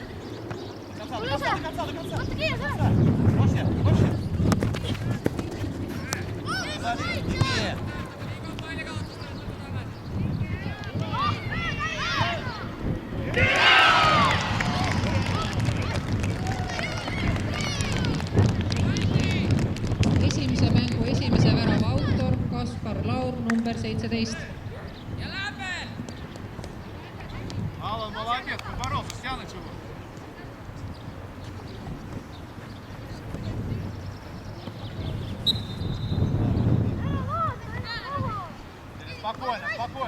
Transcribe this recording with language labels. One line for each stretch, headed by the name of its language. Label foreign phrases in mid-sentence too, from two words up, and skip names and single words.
Russian: До конца. Больше. Иди.
Estonian: Esimese mängu esimese värava autor Kaspar Laur, number 17.
Russian: Алан, молодец, поборолся, стянуть его. Спокойно.